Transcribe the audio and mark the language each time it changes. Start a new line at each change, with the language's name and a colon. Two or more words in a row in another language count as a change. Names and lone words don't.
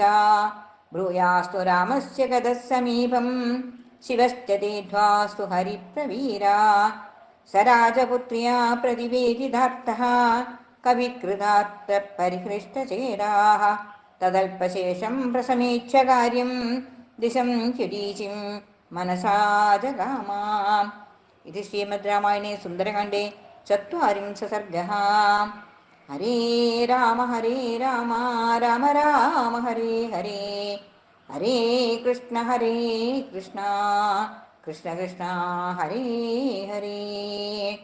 Sanskrit: ബ്രൂയാസ്തു രാമസ്യ ഗതഃ സമീപം ശിവശ്ച തേധ്വാസ്തു ഹരിപ്രവീരാ സ രാജപുത്ര്യാ പ്രതിവേദിതാർത്ഥഃ കവികൃതാത്ര പരിഹൃഷ്ടചേതാഃ തദൽപശേഷം പ്രസമീക്ഷ്യ കാര്യം ദിശം ചുരീചിം മനസാ ജഗാമ इति श्रीमद्रामायणे सुन्दरकाण्डे चत्वारिंशः सर्गः। हरे राम राम राम हरे हरे, हरे कृष्ण कृष्ण कृष्ण हरे हरे।